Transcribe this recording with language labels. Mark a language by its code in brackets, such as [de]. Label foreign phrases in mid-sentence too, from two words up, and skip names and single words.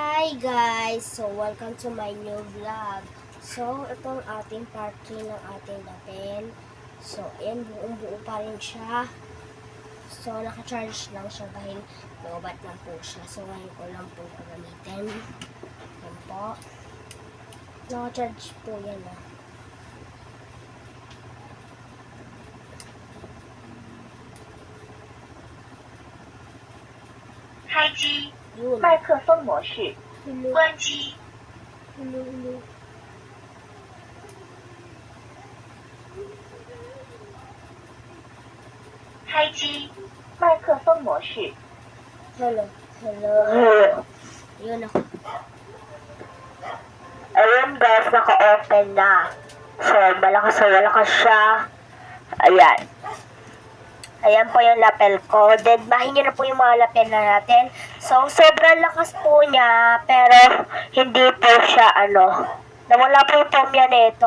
[en] Hi guys! So, welcome to my new vlog. [tl] So, itong ating part 3 ng ating lapel. So, ayan, buong-buo pa rin siya. So, naka-charge lang siya dahil lobat lang po siya. So, ngayon ko lang po gagamitin. Yan po. Naka-charge po yan ah. [zh] 开机， [tl] Yun. [zh] 麦克风模式， [tl] Hello. [zh] 关机， [tl] Hello. [zh] 开机，麦克风模式， [tl] Hello. Yun ako. Ayun guys, naka-open na. So, malakas siya. Ayan. Ayan po yung lapel ko. Then, bahin nyo na po yung mga lapel na natin. So, sobrang lakas po niya, pero hindi po siya, nawala po yung foam niya nito.